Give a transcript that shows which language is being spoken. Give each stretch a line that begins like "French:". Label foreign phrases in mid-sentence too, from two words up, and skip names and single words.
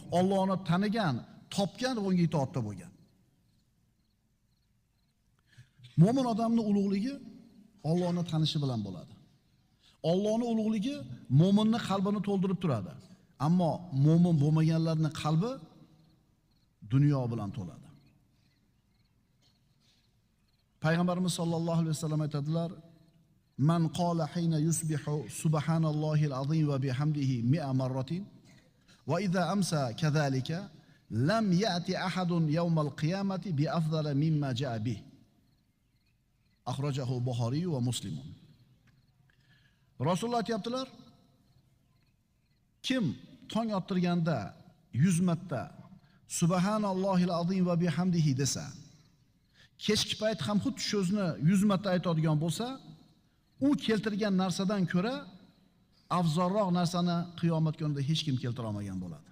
Uzbek: Allohni tanigan, topgan, unga itoatda bo'lgan. Mo'min odamning ulug'ligi Allohni tanishi bilan bo'ladi. Allohning ulug'ligi mo'minning qalbini to'ldirib turadi. Ammo mo'min bo'lmaganlarning qalbi dunyo bilan to'ladi. Payg'ambarimiz
Arabic: صلى الله عليه وسلم
Uzbek: aytadilar:
Arabic: "من قال حين يصبح سبحان الله العظيم وبحمده 100 مرة وإذا أمسى كذلك لم يأت أحد يوم القيامة بأفضل مما جاء به." أخرجه البخاري ومسلم.
Uzbek: Rasululloh aytibdilar: kim tong ottirganda 100 marta
Arabic: سبحان الله العظيم وبحمده
Uzbek: desa, kechki payt ham xuddi shu so'zni 100 marta aytadigan bo'lsa, u keltirgan narsadan ko'ra afzalroq narsani qiyomat kunida hech kim keltira olmagan bo'ladi.